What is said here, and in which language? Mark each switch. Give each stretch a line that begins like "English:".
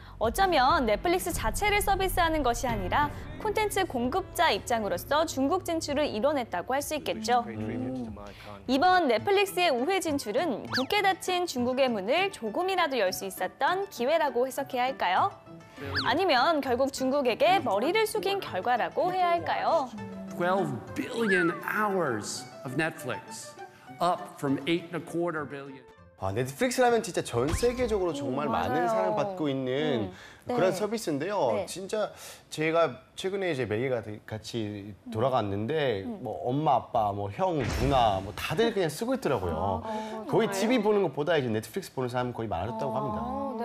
Korean: 어쩌면 넷플릭스 자체를 서비스하는 것이 아니라 콘텐츠 공급자 입장으로서 중국 진출을 이뤄냈다고 할 수 있겠죠. 이번 넷플릭스의 우회 진출은 굳게 닫힌 중국의 문을 조금이라도 열 수 있었던 기회라고 해석해야 할까요? 아니면 결국 중국에게 머리를 숙인 결과라고 해야 할까요?
English: 12 billion hours of Netflix, up from 8.25 billion.
Korean: 넷플릭스라면 진짜 전 세계적으로 정말 많은 맞아요. 사랑받고 있는 그런 네. 서비스인데요. 네. 진짜 제가 최근에 이제 매일가 같이 돌아갔는데 뭐 엄마, 아빠, 뭐 형, 누나 뭐 다들 그냥 쓰고 있더라고요. 거의 TV 보는 것보다 이제 넷플릭스 보는 사람 거의 많았다고 합니다.